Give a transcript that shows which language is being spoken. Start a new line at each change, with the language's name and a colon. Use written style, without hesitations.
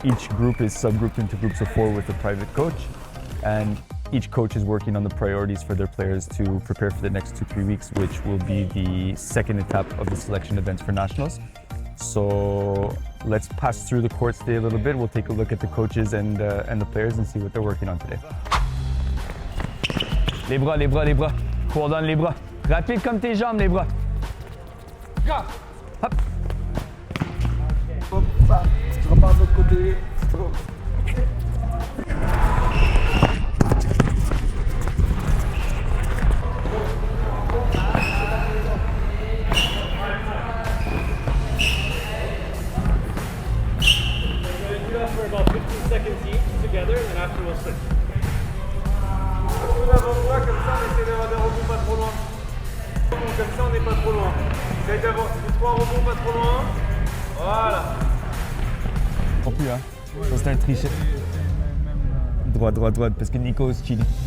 English: Each group is subgrouped into groups of 4 with a private coach. And each coach is working on the priorities for their players to prepare for the next 2-3 weeks, which will be the second etape of the selection events for nationals. So let's pass through the courts today a little bit. We'll take a look at the coaches and the players and see what they're working on today.
French: Les bras. Coordonne les bras. Rapide comme tes jambes, les bras. Hop. Hop, ça. Tu repars de l'autre côté.
English: For about 15 seconds each together, and then after we'll switch.
French: Comme ça, on essaie d'avoir des rebonds pas trop loin. Comme ça, on n'est pas trop loin. Essaye d'avoir 3 rebonds pas trop loin. Voilà. Non plus, hein. Ça, c'est un trichet. Droite, parce que Nico
English: is cheating.